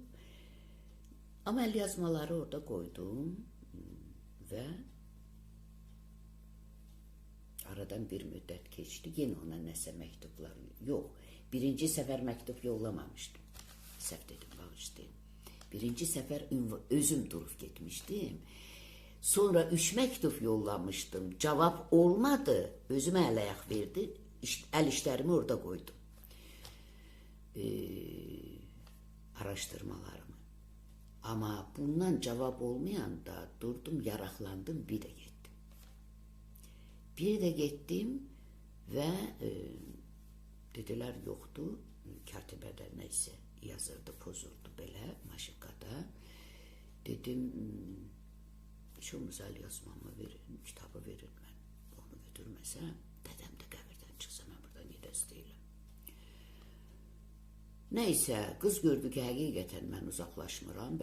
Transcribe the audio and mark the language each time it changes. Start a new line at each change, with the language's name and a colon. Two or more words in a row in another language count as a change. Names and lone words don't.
Azerbaijani: Amma əl yazmaları orada qoydum və aradan bir müddət keçdi, yenə ona nəsə məktublar, yox, birinci səfər məktub yollamamışdım, səhv dedim, bağışlayın. Birinci səfər özüm durub getmişdim. Sonra 3 məktub yollamışdım. Cavab olmadı. Özümə ələyaq verdi. Əl işlərimi orada qoydum. araştırmalarımı.
Turkish: Ama bundan cevap olmayanda durdum, yaraklandım, bir de gittim. Bir de gittim ve dediler yoktu.
Azerbaijani: Katibede neyse yazırdı, pozurdu belə maşıqada. Dedim, şu müzel yazmamı verin, kitabı verin, mən onu götürməsəm, dedem de qəbirdən çıxsa, mən buradan gedəs deyiləm. Neyse, qız gördü ki, həqiqətən mən uzaqlaşmıram.